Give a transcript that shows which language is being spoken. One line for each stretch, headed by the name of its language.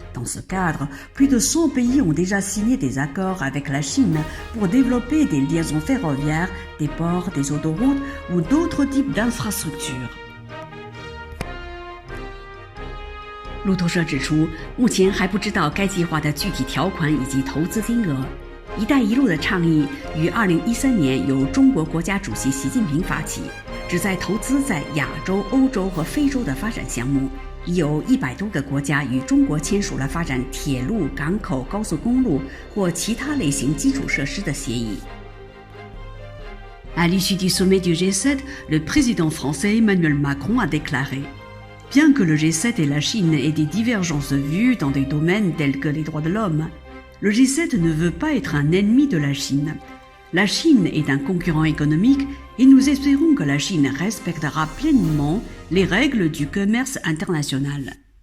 French: Dans ce cadre, plus de 100 pays ont déjà signé des accords avec la Chine pour développer des liaisons ferroviaires, des ports, des autoroutes ou d'autres types d'infrastructures.
Chinese: 路透社指出，目前还不知道该计划的具体条款以及投资金额。 “一带一路”的倡议于2013年由中国国家主席习近平发起，旨在投资在亚洲、欧洲和非洲的发展项目。已有100多个国家与中国签署了发展铁路、港口、高速公路或其他类型基础设施的协议。
French: À l'issue du sommet du G7, le président français Emmanuel Macron a déclaré: Bien que le G7 et la Chine aient des divergences de vues dans des domaines tels que les droits de l'homme, le G7 ne veut pas être un ennemi de la Chine. La Chine est un concurrent économique et nous espérons que la Chine respectera pleinement les règles du commerce international.